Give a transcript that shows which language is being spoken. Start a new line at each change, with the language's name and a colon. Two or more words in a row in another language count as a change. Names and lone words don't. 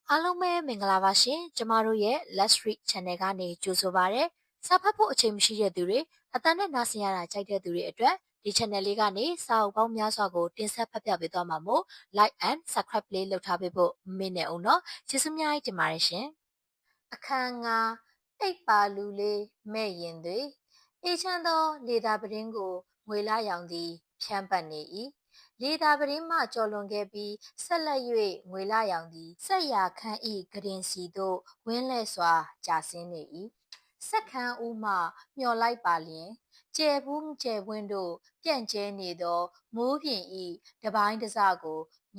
Burmese: အားလုံးပဲမင်္ဂလာပါရှင်ကျမတို့ရဲ့ Let's Read Channel ကနေကြိုဆိုပါရစေစာဖတ်ဖို့အချိန်မရှိတဲ့သူတွေအတန်းနဲ့နားဆင်ရတာကြိုက်တဲ့သူတွေအတွက်ဒီ channel လေးကနေစာအုပ်ပေါင်းများစွာကိုတင်ဆက်ဖတ်ပြပေးသွားမှာမို့
English: like and subscribe
Burmese: လေးလုပ်ထားပေးဖို့မမေ့နဲ့အောင်နော်ကျေးဇူးများကြီးတင်ပါတယ်ရှင်အခန်းငါအိပ်ပါလူလေးမဲ့ရင်တွေအေးချမ်းသောလေသာပတင်းကိုငွေလာ ရောင်သည်ဖြန့်ပတ်နေ၏လေသာပတင်းမှကျော်လွန်ခဲ့ပြီးဆက်လက်၍ငွေလာရောင်သည်ဆက်ရာခန်းဤကရင်စီသို့ဝင်းလဲစွာကြာဆင်းနေ၏ဆက်ခန်းဦးမှမျော်လိုက်ပါလျင်ကျဲဘူးကျဲဝင်းတို့ပြန့်ကျဲနေသောမိုးပြင်ဤတပိုင်းတစကိုမြ